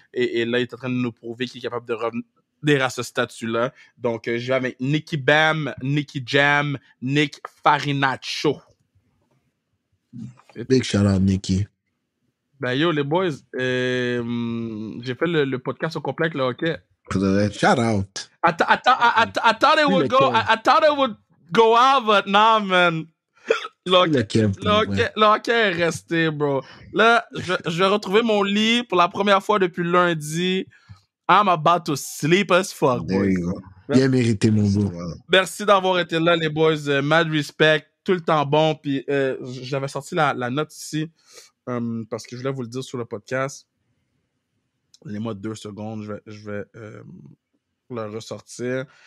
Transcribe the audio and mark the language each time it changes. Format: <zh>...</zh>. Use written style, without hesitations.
<fr>Et là, il est en train de nous prouver qu'il est capable de revenir à ce statut-là. Donc, je vais avec Nicky Bam, Nicky Jam, Nick Farinaccio.</fr> <en>Big shout-out, Nicky.</en> <fr>Ben yo, les boys, j'ai fait le podcast au complet avec le hockey. Pour de vrai.</fr> <en>Shout-out. I thought it would go. I thought it would go out, but nah, man.</en> <fr>Le hockey est resté, bro. Là, je vais retrouver mon lit pour la première fois depuis lundi.</fr> <en>I'm about to sleep as fuck, There boys. you go.</en> <fr>Bien mérité, mon beau. Merci d'avoir été là, les boys.</fr> <en>Mad respect.</en> <fr>Tout le temps bon. Puis j'avais sorti la note ici parce que je voulais vous le dire sur le podcast. Donnez-moi 2 secondes. Je vais le ressortir.</fr>